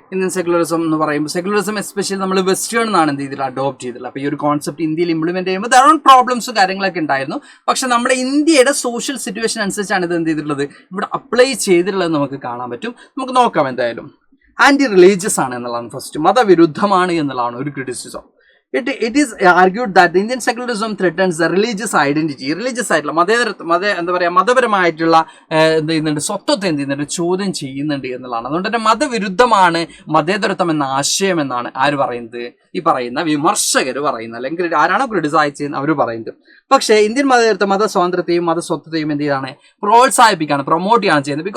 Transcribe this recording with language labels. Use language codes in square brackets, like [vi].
[ml] Indian secularism എന്ന് പറയുമ്പോൾ secularism especially നമ്മൾ വെസ്റ്റേൺ എന്നാണ് എന്ത് ചെയ്തിട്ട് അഡോപ്റ്റ് ചെയ്തിട്ടുള്ളത്. അപ്പോൾ ഈ ഒരു കോൺസെപ്റ്റ് ഇന്ത്യയിൽ ഇംപ്ലിമെന്റ് ചെയ്യുമ്പോൾ ധാരാളം പ്രോബ്ലംസും കാര്യങ്ങളൊക്കെ ഉണ്ടായിരുന്നു. പക്ഷെ നമ്മുടെ ഇന്ത്യയുടെ സോഷ്യൽ സിറ്റുവേഷൻ അനുസരിച്ചാണ് ഇത് എന്ത് ചെയ്തിട്ടുള്ളത്, ഇവിടെ അപ്ലൈ ചെയ്തിട്ടുള്ളത് നമുക്ക് കാണാൻ പറ്റും. നമുക്ക് നോക്കാം. എന്തായാലും ആന്റി റിലീജിയസ് ആണ് എന്നുള്ളതാണ് ഫസ്റ്റ്, മതവിരുദ്ധമാണ് എന്നുള്ളതാണ് ഒരു criticism. [en] It is argued that the Indian secularism threatens the religious identity. [ml] Religious ആയിട്ടുള്ള മതപരമായിട്ടുള്ള എന്ത് ചെയ്യുന്നുണ്ട്, സ്വത്വത്തെ എന്ത് ചെയ്യുന്നുണ്ട്, ചോദ്യം ചെയ്യുന്നുണ്ട് എന്നുള്ളതാണ്. അതുകൊണ്ട് തന്നെ മതവിരുദ്ധമാണ് മതേതരത്വം എന്ന ആശയം എന്നാണ് ആര് പറയുന്നത്, ഈ പറയുന്ന വിമർശകർ പറയുന്നത്, അല്ലെങ്കിൽ ആരാണോ ക്രിട്ടിസൈസ് ചെയ്യുന്നത് അവർ പറയുന്നത്. പക്ഷേ ഇന്ത്യൻ മതേതരത്വം, മതസ്വാതന്ത്ര്യത്തെയും മതസ്വത്വത്തെയും എന്ത് ചെയ്താണ്, പ്രോത്സാഹിപ്പിക്കുകയാണ്, പ്രൊമോട്ട് ചെയ്യാണ് ചെയ്യുന്നത്.